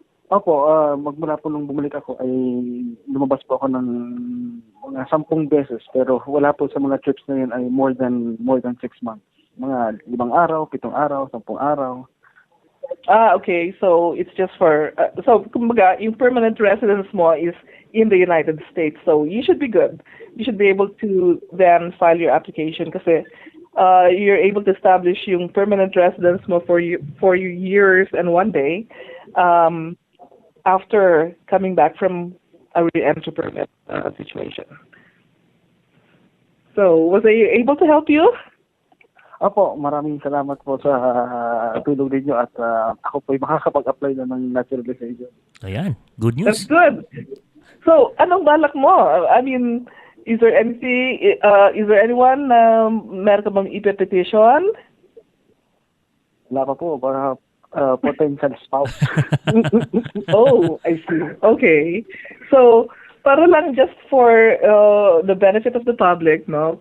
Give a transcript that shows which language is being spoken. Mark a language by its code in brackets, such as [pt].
[tl] Opo, magmula po nung bumalik ako ay lumabas po ako ng mga 10 beses, [en] pero wala po sa mga trips na yun [tl] ay [en] more than 6 months. [tl] Mga 5 araw, 7 araw, 10 araw. [en] Okay. So it's just for [tl] kumbaga, yung [en] permanent residence mo is in the United States. So you should be good. You should be able to then file your application kasi you're able to establish [tl] yung permanent residence mo [en] for years and 1 day after coming back from a re-entry permit situation. So was I able to help you? [tl] Opo, maraming salamat po sa tulong ninyo at ako po ay makakapag-apply na ng naturalization. [en] Ayan, good news. That's good. So, [tl] anong balak mo? [en] I mean, is there anyone [tl] meron ka bang ipetition? Wala pa po, para [en] potential spouse. Oh, I see. Okay. So, [tl] para lang [en] just for the benefit of the public, no?